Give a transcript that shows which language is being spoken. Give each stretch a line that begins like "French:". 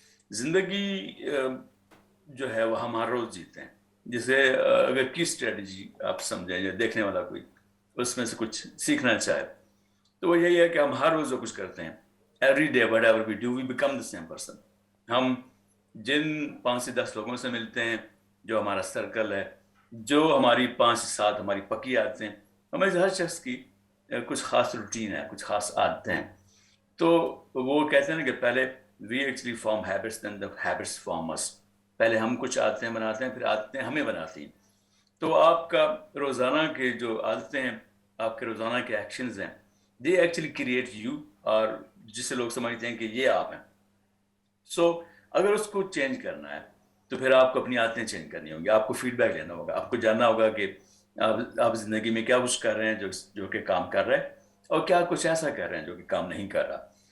Urdu: زندگی جو ہے وہ ہم ہر روز جیتے ہیں, جسے اگر کی اسٹریٹجی آپ سمجھیں یا دیکھنے والا کوئی اس میں سے کچھ سیکھنا چاہے تو وہ یہی ہے کہ ہم ہر روز جو کچھ کرتے ہیں,
English: every day whatever we do we become the same person.
Urdu: ہم جن 5 سے 10 لوگوں سے ملتے ہیں, جو ہمارا سرکل ہے, جو ہماری 5 سے 7 ہماری پکی عادتیں ہیں, ہمیں ہر شخص کی کچھ خاص روٹین ہے, کچھ خاص عادتیں ہیں. تو وہ کہتے ہیں نا کہ پہلے
English: we actually form habits then the habits form us.
Urdu: پہلے ہم کچھ عادتیں بناتے ہیں, پھر عادتیں ہمیں بناتی ہیں. تو آپ کا روزانہ کے جو عادتیں ہیں, آپ کے روزانہ کے ایکشنز ہیں,
English: they actually create you,
Urdu: اور جسے لوگ سمجھتے ہیں کہ یہ آپ ہیں. سو اگر اس کو چینج کرنا ہے تو پھر آپ کو اپنی عادتیں چینج کرنی ہوں گی, آپ کو فیڈ بیک لینا ہوگا, آپ کو جاننا ہوگا کہ آپ زندگی میں کیا کچھ کر رہے ہیں جو کہ کام کر رہے ہیں, اور کیا کچھ ایسا کر رہے ہیں جو کہ کام نہیں کر رہا.